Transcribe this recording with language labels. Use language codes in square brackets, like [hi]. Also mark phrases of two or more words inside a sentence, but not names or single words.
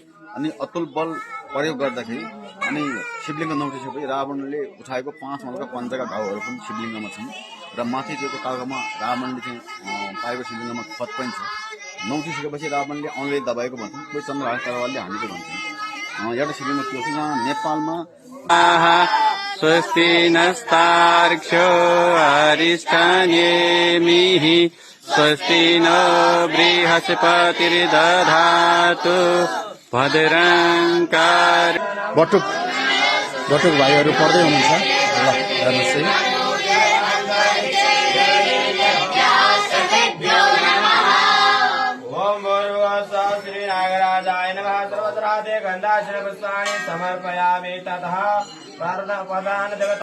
[ne] अनि अतुल बल प्रयोग गर्दाखेरि अनि शिवलिङ्ग नउठिसकेपछि रावणले उठाएको 5 मलका पञ्चका घाउहरू पनि शिवलिङ्गमा छन् र माथि दिएको कागमा रावणले चाहिँ पाएको शिवलिङ्गमा खत पनि छ। नउठिसकेपछि रावणले औँलीले दबाएको भन्छन्, कोही चन्द्रहास तरवारले हानेको भन्छन्। एउटा शिवलिङ्ग त्यो छ। यहाँ नेपालमा [sa] स्वस्ति नस्तार्क्ष्यो अरिष्ठान्येमिः स्वस्ति न बृहस्पतिर्दधातु भद्रङ्कार। [ne] बटुक भाइहरू पढ्दै हुनुहुन्छ। ल हेर्नुहोस् है। [sa] ओम भूर्भुवस्सुः श्री नागराजाय नमः। सर्वत्राते गन्धाश्रय पुष्पाणि समर्पयामि। ततः प्रार्थना